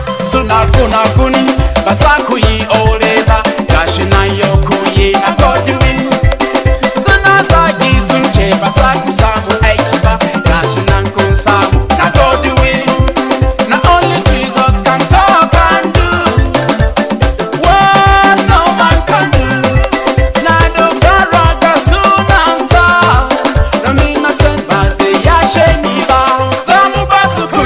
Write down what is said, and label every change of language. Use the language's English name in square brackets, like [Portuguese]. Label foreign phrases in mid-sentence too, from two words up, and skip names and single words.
[Hausa] Suna gunaguni, ba za ku yi aure ba. Gashi nan yau ku yi na Godwin. Suna zagi sun ce ba za ku samu aiki ba. Gashi nan kun samu na Godwin. [English] Na only Jesus can talk and do what no man can do. [Hausa] Na dogara ga sunansa. Domin na san ba zai yashe ni ba. Za mu ba su